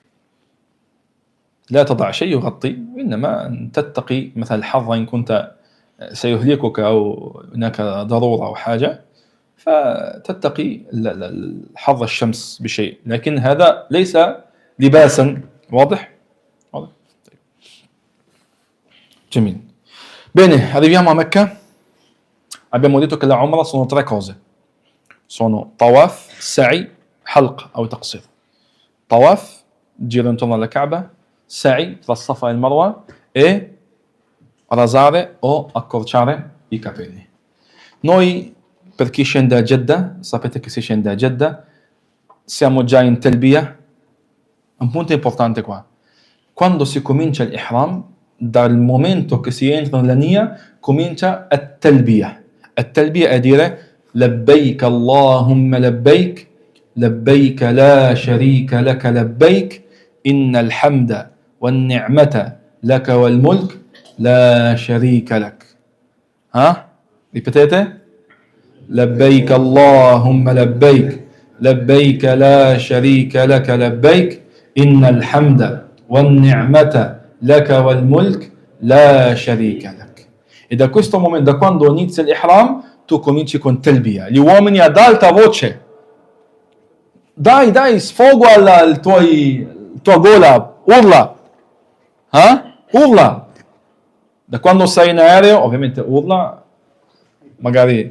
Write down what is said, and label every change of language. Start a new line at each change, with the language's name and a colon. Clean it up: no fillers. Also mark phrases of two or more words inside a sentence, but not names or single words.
Arabic: لا تضع شيء يغطي، إنما أن تتقي مثل الحر إن كنت سيهلكك أو هناك ضرورة أو حاجة، فتتقي حر الشمس بشيء، لكن هذا ليس لباسا. واضح؟ واضح؟ طيب. جميل.
Italian: Bene, arriviamo a Mecca. Abbiamo detto che la Umrah sono 3 cose. Sono tawaf, sa'i, halq o taqsir. Tawaf, giro intorno alla Kaaba, sa'i tra Safa e il Marwa, e rasare o accorciare i capelli. Noi, per chi scende a Jeddah, sapete che si scende a Jeddah, siamo già in Talbiya. Un punto importante qua. Quando si comincia l'ihram, dal momento che si entra nella Nia, comincia at-Talbiya. At-Talbiya è dire
Arabic: لبيك اللهم لبيك لبيك لا شريك لك لبيك إن الحمد والنعمة لك والملك لا شريك لك.
Italian: Ripetete?
Arabic: لبيك اللهم لبيك لبيك لا شريك لك لبيك إن الحمد والنعمة لك والملك لا شريك لك.
Italian: E da questo momento, da quando inizia l'ihram, tu cominci con talbiya. Gli uomini ad alta voce. Dai, sfogo alla tua gola, urla. Urla. Da quando sei in aereo, ovviamente urla, magari.